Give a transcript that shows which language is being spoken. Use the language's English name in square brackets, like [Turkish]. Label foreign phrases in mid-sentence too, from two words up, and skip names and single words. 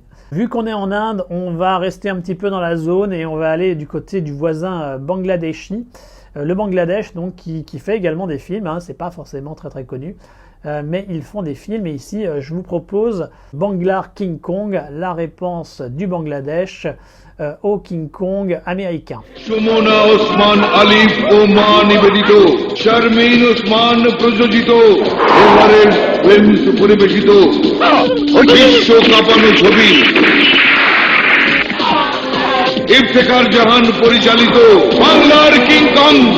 [French] Vu qu'on est en Inde, on va rester un petit peu dans la zone et on va aller du côté du voisin bangladeshi. Le Bangladesh, donc, qui fait également des films, hein, c'est pas forcément très très connu, mais ils font des films. Et ici, je vous propose Banglar King Kong, la réponse du Bangladesh au King Kong américain. [Bangla] সুমনা ওসমান আলিফ ওমান নিবেদিত, শারমিন ওসমান প্রযোজিত, এভারেস্ট ফিল্মস পরিবেশিত বিশ্ব কাঁপানো ছবি ইফতেখার জাহান পরিচালিত বাংলার কিং কং।